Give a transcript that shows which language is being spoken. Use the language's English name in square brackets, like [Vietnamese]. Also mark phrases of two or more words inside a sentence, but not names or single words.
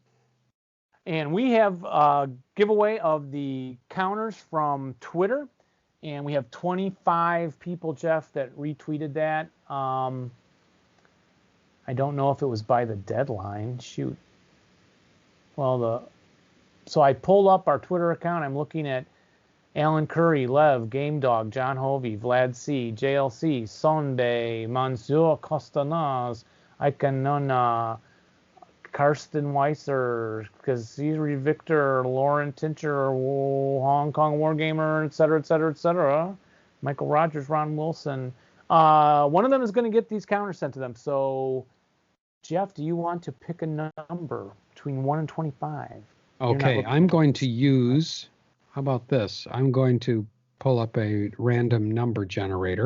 [English] And we have a giveaway of the counters from Twitter, and we have 25 people, Jeff, that retweeted that. I don't know if it was by the deadline. Shoot. Well, so I pulled up our Twitter account. I'm looking at Alan Curry, Lev, Game Dog, John Hovey, Vlad C, JLC, Sunday, Monsieur Costanaz, Ikanona, Karsten Weiser, Kaziri Victor, Lauren Tincher, Hong Kong Wargamer, et cetera, et cetera, et cetera. Michael Rogers, Ron Wilson. One of them is going to get these counters sent to them. So, Jeff, do you want to pick a number between 1 and 25? Okay, I'm going to use, how about this? I'm going to pull up a random number generator.